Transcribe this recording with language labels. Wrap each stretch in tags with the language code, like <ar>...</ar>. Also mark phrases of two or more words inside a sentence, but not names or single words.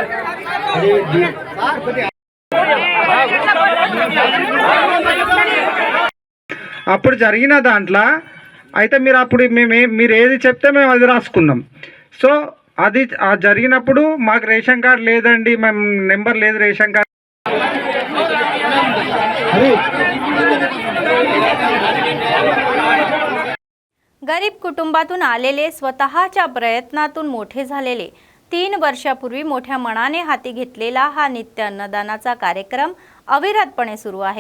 <te>అప్పుడు జరిగిన దాంట్లో అయితే మీరు అప్పుడు మీరు ఏది చెప్తే మేము అది రాసుకున్నాం. సో అది జరిగినప్పుడు మాకు</te> <en>ration card</en> <te>లేదండి, మేము నెంబర్ లేదు</te> <en>ration card.</en> <mr>गरीब कुटुंबातून आलेले स्वतःच्या प्रयत्नातून मोठे झालेले 3 वर्षापूर्वी मोठ्या मनाने हाती घेतलेला हा नित्य अन्नदानाचा कार्यक्रम अविरतपणे सुरू आहे.</mr>